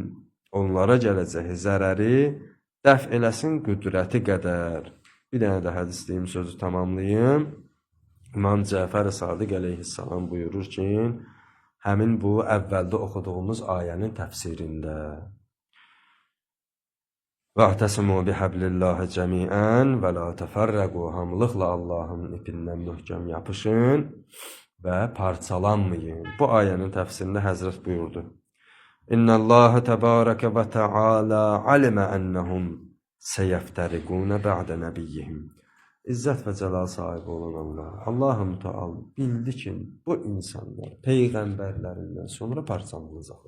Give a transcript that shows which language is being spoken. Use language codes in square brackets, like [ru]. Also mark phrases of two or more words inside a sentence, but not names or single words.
[az] Onlara gələcək zərəri dəf eləsin qüdrəti qədər. Bir dənə də hədis deyim, sözü tamamlayım. İmam Cəfər Sadiq əleyhissalam buyurur ki, həmin bu əvvəldə oxuduğumuz ayənin təfsirində [ar] وَاَعْتَسِمُوا بِحَبْلِ اللّٰهِ جَمِيعًا وَلَا تَفَرَّقُوا [az] hamılıqla Allahın ipindən möhkəm yapışın və parçalanmayın. Bu ayənin təfsirində Həzrət buyurdu. [ar] إن الله تبارك وتعالى علم أنهم سيفترقون بعد نبيهم. [az] İzzət və cəlal sahibi olan Allah, Allah-u Müteal bildi ki, bu insanlar peyğəmbərlərindən sonra parçalanacaqlar.